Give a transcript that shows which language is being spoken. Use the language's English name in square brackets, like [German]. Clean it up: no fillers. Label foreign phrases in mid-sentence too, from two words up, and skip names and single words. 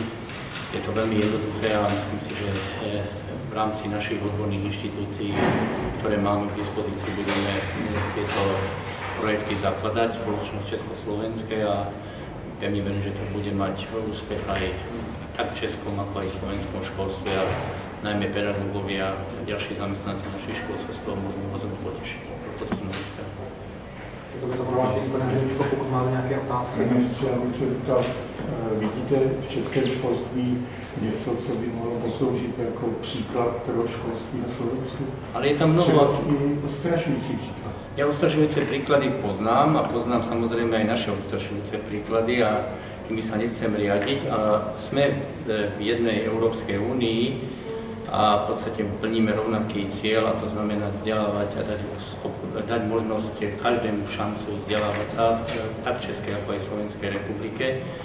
[Slovak] Je to veľmi jednoduché a myslím si, že v rámci našich odborných inštitúcií, ktoré máme k dispozícii, budeme tieto projekty zakladať, spoločnosť Československé a pevne verím, že to bude mať úspech aj tak v českom, ako aj v slovenskom školstve a najmä pedagógovia a ďalší zamestnanci našich škôl sa z toho môžu potešiť. Toto sme dostali. [Czech] To by zaprovážení, pane Hřičko, pokud máte nějaké otázky. Pane ministře, já bych se ptal, vidíte v českém školství něco, co by mohlo posloužit jako příklad pro školství na Slovensku? [Slovak] Ale je tam mnoho... [Czech] Třeba i odstrašující příklad. [Slovak] Ja odstrašujúce príklady poznám a poznám samozrejme aj naše odstrašujúce príklady a tými sa nechcem riadiť. A sme v jednej Európskej únii a v podstate plníme rovnaký cieľ, a to znamená vzdelávať a dať možnosť každému šancu vzdelávať sa, tak v Českej ako aj Slovenskej republike.